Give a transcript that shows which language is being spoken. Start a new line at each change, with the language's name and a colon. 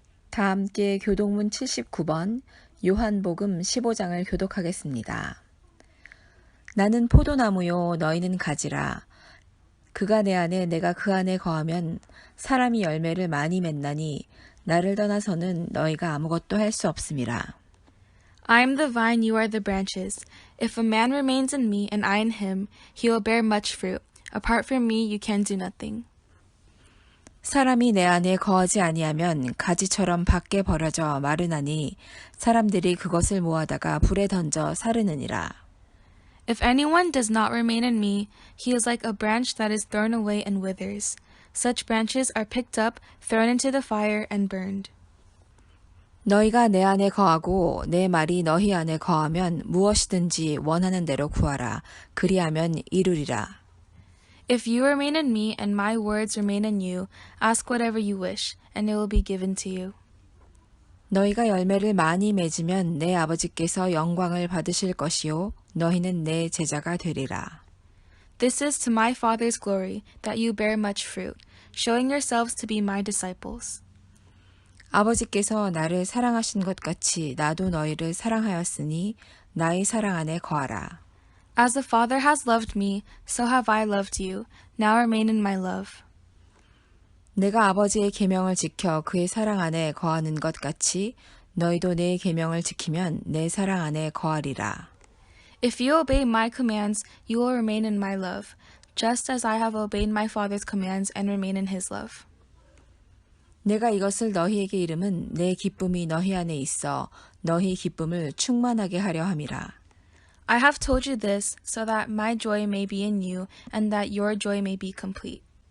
Korean: 다 함께 교동문 79번 요한복음 15장을 교독하겠습니다. 나는 포도나무요 너희는 가지라. 그가 내 안에 내가 그 안에 거하면 사람이 열매를 많이 맺나니 나를 떠나서는 너희가 아무것도 할 수 없음이라.
English: I am the vine, you are the branches. If a man remains in me and I in him, he will bear much fruit. Apart from me, you can do nothing.
Korean: 사람이 내 안에 거하지 아니하면 가지처럼 밖에 버려져 마르나니 사람들이 그것을 모아다가 불에 던져 사르느니라.
English: If anyone does not remain in me, he is like a branch that is thrown away and withers. Such branches are picked up, thrown into the fire, and burned.
Korean: 너희가 내 안에 거하고 내 말이 너희 안에 거하면 무엇이든지 원하는 대로 구하라. 그리하면 이루리라.
English: If you remain in me and my words remain in you, ask whatever you wish, and it will be given to you.
Korean: 너희가 열매를 많이 맺으면 내 아버지께서 영광을 받으실 것이요 너희는 내 제자가 되리라.
English: This is to my Father's glory, that you bear much fruit, showing yourselves to be my disciples.
Korean: 아버지께서 나를 사랑하신 것 같이 나도 너희를 사랑하였으니 나의 사랑 안에 거하라.
English: As the Father has loved me, so have I loved you. Now remain in my love.
Korean: 내가 아버지의 계명을 지켜 그의 사랑 안에 거하는 것 같이 너희도 내 계명을 지키면 내 사랑 안에 거하리라.
English: If you obey my commands, you will remain in my love, just as I have obeyed my Father's commands and remain in his love.
Korean: 내가 이것을 너희에게 이름은 내 기쁨이 너희 안에 있어 너희 기쁨을 충만하게 하려 함이라.
English: I have told you this so that my joy may be in you and that your joy may be complete.